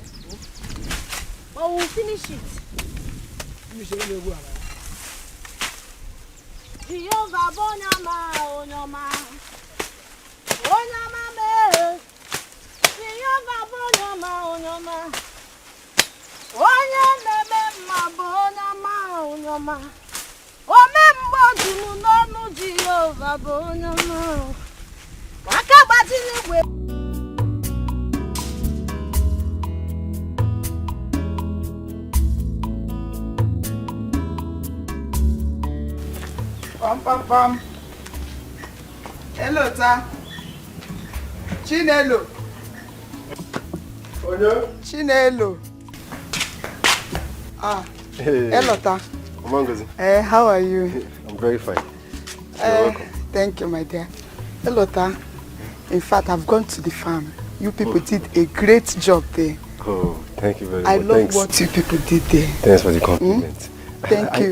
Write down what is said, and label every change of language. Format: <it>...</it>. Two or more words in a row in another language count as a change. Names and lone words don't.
<en>Oh, we'll finish it. Jehovah Bonyama, Onyama. Onyama me. Jehovah Bonyama, Onyama. Onyama me ma Bonyama, Onyama. Omembo dunu nonu Jehovah Bonyama. Wakabati ni we. Pam pam pam. Hello, ta. Chinelo. Chinelo. Hey. Hello, ta. How are you? I'm very fine. You're welcome. Thank you, my dear. Hello, ta. In fact, I've gone to the farm. You people did a great job there. Oh, thank you very much. I love what you people did there. Thanks for the compliment. Thank you.</en>